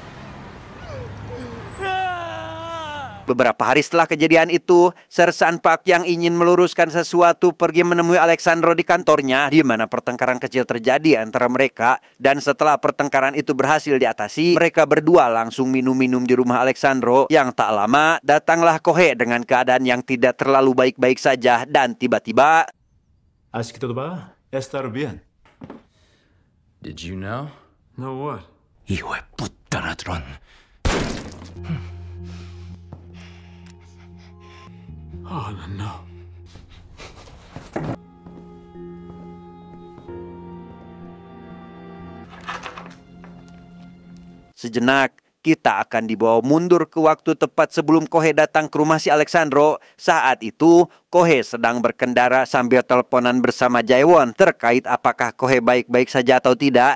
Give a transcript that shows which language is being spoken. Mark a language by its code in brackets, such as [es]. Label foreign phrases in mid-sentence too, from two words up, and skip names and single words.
[id] Beberapa hari setelah kejadian itu, Sersan Park yang ingin meluruskan sesuatu pergi menemui Alexandro di kantornya, di mana pertengkaran kecil terjadi antara mereka, dan setelah pertengkaran itu berhasil diatasi, mereka berdua langsung minum-minum di rumah Alexandro. Yang tak lama, datanglah Kohe dengan keadaan yang tidak terlalu baik-baik saja, dan tiba-tiba... [es] Así que todo va a estar bien. [en] Did you know? Know what? [es] Hijo de puta ladrón. [en] Oh, no. [id] Sejenak, kita akan dibawa mundur ke waktu tepat sebelum Kohe datang ke rumah si Alexandro. Saat itu, Kohe sedang berkendara sambil teleponan bersama Jaewon terkait apakah Kohe baik-baik saja atau tidak.